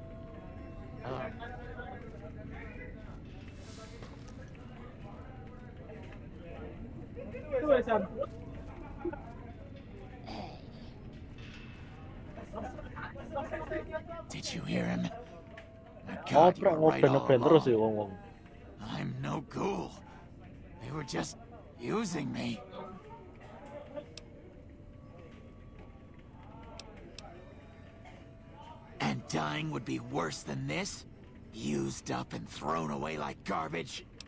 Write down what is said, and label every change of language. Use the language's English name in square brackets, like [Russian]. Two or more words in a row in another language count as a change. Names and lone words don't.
[English] Did you hear him? [Javanese] Oh, ngobrol terus sih wong-wong. [English] I'm no ghoul. They were just using me. dying would be worse than this? Used up and thrown away like garbage?